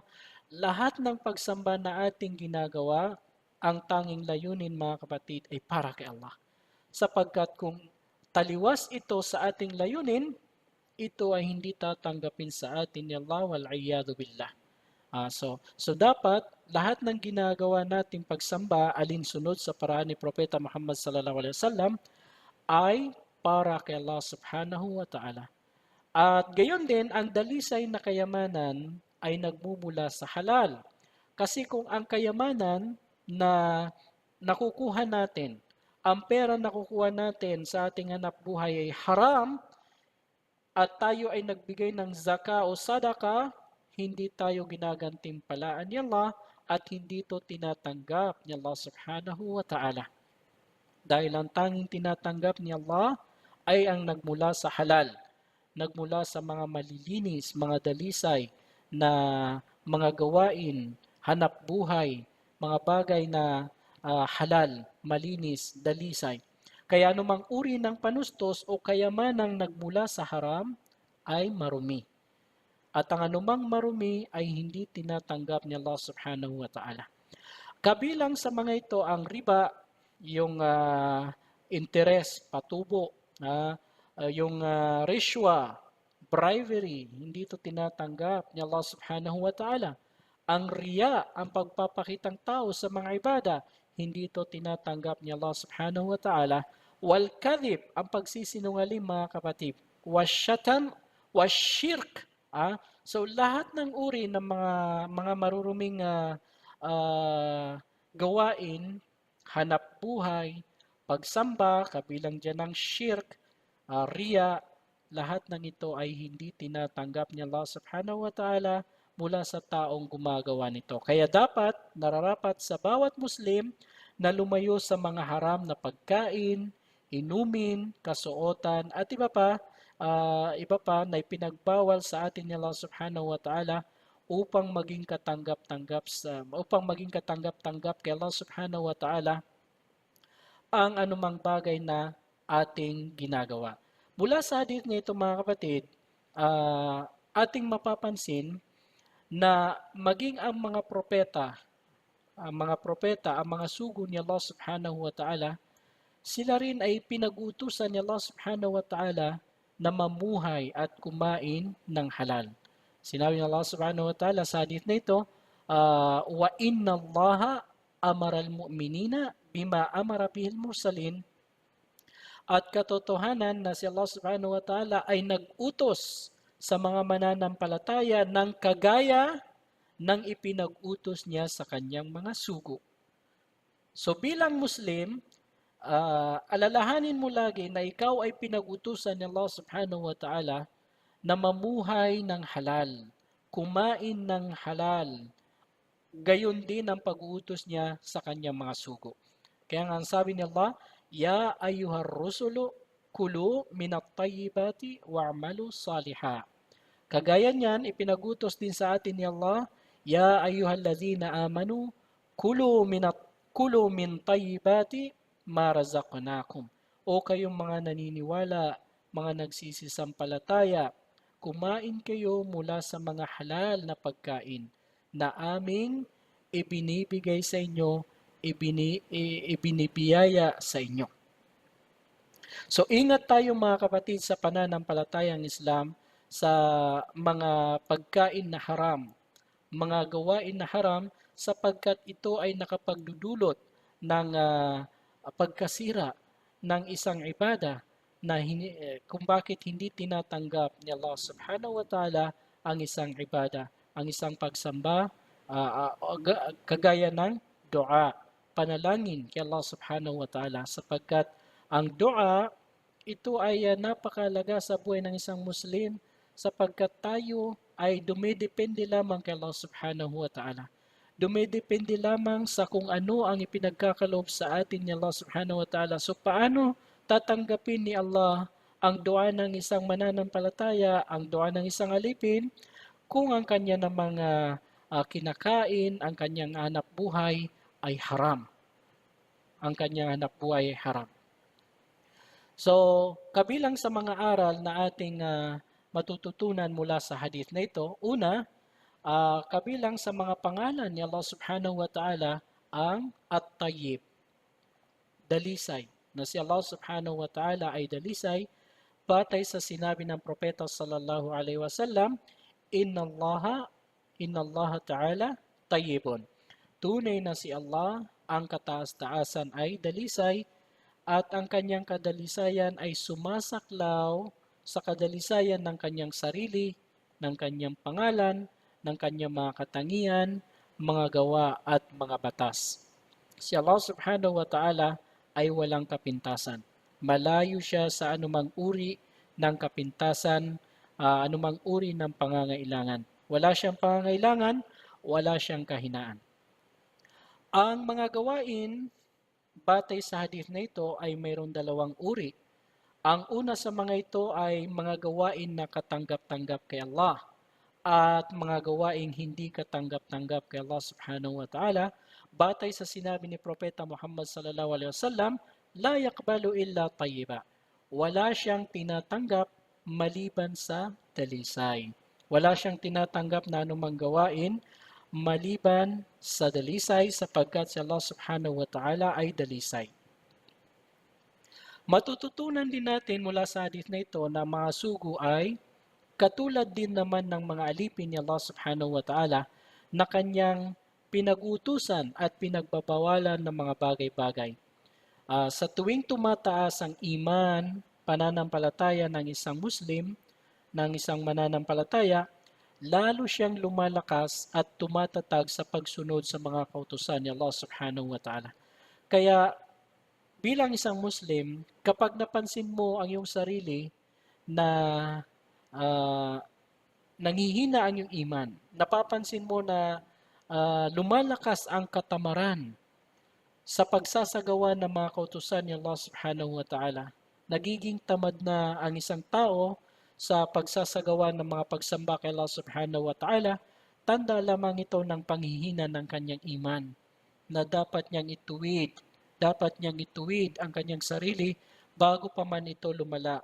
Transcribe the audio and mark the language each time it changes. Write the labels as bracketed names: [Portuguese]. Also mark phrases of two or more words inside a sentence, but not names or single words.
[Filipino] Lahat ng pagsamba na ating ginagawa, ang tanging layunin mga kapatid ay para kay Allah. Sapagkat kung taliwas ito sa ating layunin, ito ay hindi tatanggapin sa atin ni Allah [Arabic] والعياذ بالله. [Filipino] So dapat lahat ng ginagawa nating pagsamba alinsunod sa paraan ni Propeta Muhammad [Arabic] صلى الله عليه وسلم [Filipino] ay para kay Allah [Arabic] سبحانه وتعالى. [Filipino] At gayon din, ang dalisay na kayamanan ay nagmumula sa halal. Kasi kung ang kayamanan na nakukuha natin, ang pera na nakukuha natin sa ating hanap buhay ay haram, at tayo ay nagbigay ng zaka o sadaka, hindi tayo ginagantimpalaan ni Allah at hindi ito tinatanggap ni Allah [Arabic] سبحانه وتعالى. [Filipino] Dahil ang tanging tinatanggap ni Allah ay ang nagmula sa halal, nagmula sa mga malilinis, mga dalisay na mga gawain, hanap buhay, mga bagay na halal, malinis, dalisay. Kaya anumang uri ng panustos o kayamanang nagmula sa haram ay marumi. At ang anumang marumi ay hindi tinatanggap ni Allah [Arabic] سبحانه وتعالى. [Filipino] Kabilang sa mga ito ang riba, yung interest, patubo, yung rishwa, bribery, hindi ito tinatanggap ni Allah [Arabic] سبحانه وتعالى. [Filipino] Ang riya, ang pagpapakitang tao sa mga ibada, hindi ito tinatanggap ni Allah [Arabic] سبحانه وتعالى. والكذب, [Filipino] ang pagsisinungaling mga kapatid. [Arabic] والشتم والشرك. [Filipino] So lahat ng uri ng mga maruruming gawain, hanap buhay, pagsamba, kabilang dyan ng shirk, riya, lahat ng ito ay hindi tinatanggap ni Allah [Arabic] سبحانه وتعالى [Filipino] mula sa taong gumagawa nito. Kaya dapat, nararapat sa bawat Muslim na lumayo sa mga haram na pagkain, inumin, kasuotan, at iba pa na ipinagbawal sa atin ni Allah [Arabic] سبحانه وتعالى [Filipino] upang maging katanggap-tanggap kay Allah [Arabic] سبحانه وتعالى [Filipino] ang anumang bagay na ating ginagawa. Mula sa hadith na ito mga kapatid, ating mapapansin na maging ang mga propeta ang mga propeta, ang mga sugo ni Allah [Arabic] سبحانه وتعالى, [Filipino] sila rin ay pinag-utusan ni Allah [Arabic] سبحانه وتعالى [Filipino] na mamuhay at kumain ng halal. Sinabi ni Allah [Arabic] سبحانه وتعالى [Filipino] sa hadith na ito, [Arabic] وإن الله أمر المؤمنين بما أمر به المرسلين, [Filipino] at katotohanan na si Allah [Arabic] سبحانه وتعالى [Filipino] ay nag-utos sa mga mananampalataya ng kagaya ng ipinag-utos niya sa kanyang mga sugo. So bilang Muslim, alalahanin mo lagi na ikaw ay pinag-utusan ni Allah [Arabic] سبحانه وتعالى [Filipino] na mamuhay ng halal, kumain ng halal, gayon din ang pag-uutos niya sa kanyang mga sugo. Kaya nga ang sabi ni Allah, [Arabic] يا أيها الرسل كلوا من الطيبات واعملوا صالحا. [Filipino] Kagaya niyan, ipinagutos din sa atin ni Allah, [Arabic] يا أيها الذين آمنوا كلوا من طيبات ما رزقناكم. [Filipino] O kayong mga naniniwala, mga nagsisisampalataya, kumain kayo mula sa mga halal na pagkain na aming ibinibigay sa inyo, ibinibiyaya sa inyo. So ingat tayo mga kapatid sa pananampalatayang Islam sa mga pagkain na haram, mga gawain na haram, sapagkat ito ay nakapagdudulot ng pagkasira ng isang ibada na kung bakit hindi tinatanggap ni Allah [Arabic] سبحانه وتعالى [Filipino] ang isang ibada, ang isang pagsamba, kagaya ng dua, panalangin kay Allah [Arabic] سبحانه وتعالى, [Filipino] sapagkat ang dua, ito ay napakalaga sa buhay ng isang Muslim sapagkat tayo ay dumidepende lamang kay Allah [Arabic] سبحانه وتعالى. [Filipino] Dumidepende lamang sa kung ano ang ipinagkakaloob sa atin ni Allah [Arabic] سبحانه وتعالى. [Filipino] So paano tatanggapin ni Allah ang dua ng isang mananampalataya, ang dua ng isang alipin, kung ang kanya namang kinakain, ang kanyang hanap buhay ay haram. Ang kanyang hanap buhay ay haram. So, kabilang sa mga aral na ating matututunan mula sa hadith na ito, una, kabilang sa mga pangalan ni Allah [Arabic] سبحانه وتعالى [Filipino] ang At-Tayyib, dalisay, na si Allah [Arabic] سبحانه وتعالى [Filipino] ay dalisay, batay sa sinabi ng Propeta [Arabic] صلى الله عليه وسلم, إن الله تعالى طيب. [Filipino] Tunay na si Allah, ang kataas-taasan ay dalisay, at ang kanyang kadalisayan ay sumasaklaw sa kadalisayan ng kanyang sarili, ng kanyang pangalan, ng kanyang mga katangian, mga gawa at mga batas. Si Allah [Arabic] سبحانه وتعالى [Filipino] ay walang kapintasan. Malayo siya sa anumang uri ng kapintasan, anumang uri ng pangangailangan. Wala siyang pangangailangan, wala siyang kahinaan. Ang mga gawain batay sa hadith na ito ay mayroong dalawang uri. Ang una sa mga ito ay mga gawain na katanggap-tanggap kay Allah at mga gawaing hindi katanggap-tanggap kay Allah [Arabic] سبحانه وتعالى. [Filipino] Batay sa sinabi ni Propeta Muhammad [Arabic] صلى الله عليه وسلم, لا يقبل إلا طيبا. [Filipino] Wala siyang tinatanggap maliban sa dalisay. Wala siyang tinatanggap na anumang gawain maliban sa dalisay sapagkat si Allah [Arabic] سبحانه وتعالى [Filipino] ay dalisay. Matututunan din natin mula sa hadith na ito na mga sugo ay katulad din naman ng mga alipin ni Allah [Arabic] سبحانه وتعالى [Filipino] na kanyang pinag-utusan at pinagbabawalan ng mga bagay-bagay. Sa tuwing tumataas ang iman, pananampalataya ng isang Muslim, ng isang mananampalataya, lalo siyang lumalakas at tumatatag sa pagsunod sa mga kautusan ni Allah [Arabic] سبحانه وتعالى. [Filipino] Kaya bilang isang Muslim, kapag napansin mo ang iyong sarili na nanghihina ang iyong iman, napapansin mo na lumalakas ang katamaran sa pagsasagawa ng mga kautusan ni Allah [Arabic] سبحانه وتعالى, [Filipino] nagiging tamad na ang isang tao sa pagsasagawa ng mga pagsamba kay Allah [Arabic] سبحانه وتعالى, [Filipino] tanda lamang ito ng panghihina ng kanyang iman na dapat niyang ituwid ang kanyang sarili bago pa man ito lumala.